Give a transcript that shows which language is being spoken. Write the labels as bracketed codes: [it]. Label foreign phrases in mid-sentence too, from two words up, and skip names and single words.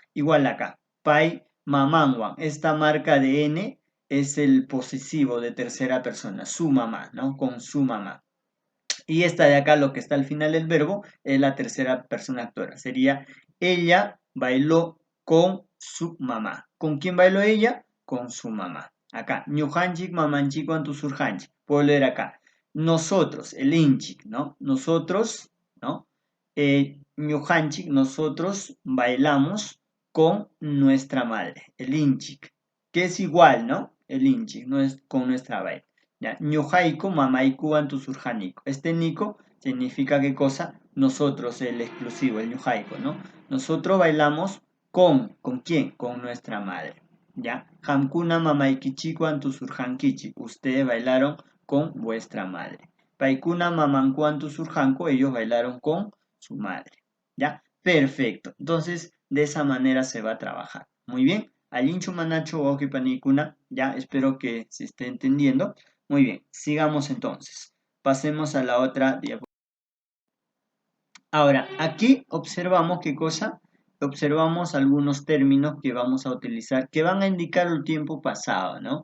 [es] Igual acá, [qu] pai mamanwan, [es] esta marca de N es el posesivo de tercera persona, su mamá, ¿no? Con su mamá. Y esta de acá, lo que está al final del verbo, es la tercera persona actora. Sería ella bailó con su mamá. ¿Con quién bailó ella? Con su mamá. Acá, [qu] ñujanchik, mamanchik, antusurjanchik. [es] Puedo leer acá. Nosotros, el inchik, ¿no? Nosotros, ¿no? Ñujanchik, nosotros bailamos con nuestra madre, el inchik. Que es igual, ¿no? El inchik, no es con nuestra baile. ¿Ya? [qu] Ñujaiko, mamaiku, antusurjaniko. [es] Este nico significa qué cosa? Nosotros, el exclusivo, el ñujaiko, ¿no? Nosotros bailamos ¿con quién? Con nuestra madre. ¿Ya? [qu] Hamkuna, mamaikichiku, antusurjankichi. [es] Ustedes bailaron con vuestra madre. [qu] Paikuna, mamanku, antusurjanko. [es] Ellos bailaron con su madre. ¿Ya? Perfecto. Entonces, de esa manera se va a trabajar. Muy bien. [qu] Alinchu manacho oki panikuna. [es] Ya, espero que se esté entendiendo. Muy bien, sigamos entonces. Pasemos a la otra diapositiva. Ahora, aquí observamos qué cosa. Observamos algunos términos que vamos a utilizar que van a indicar el tiempo pasado, ¿no?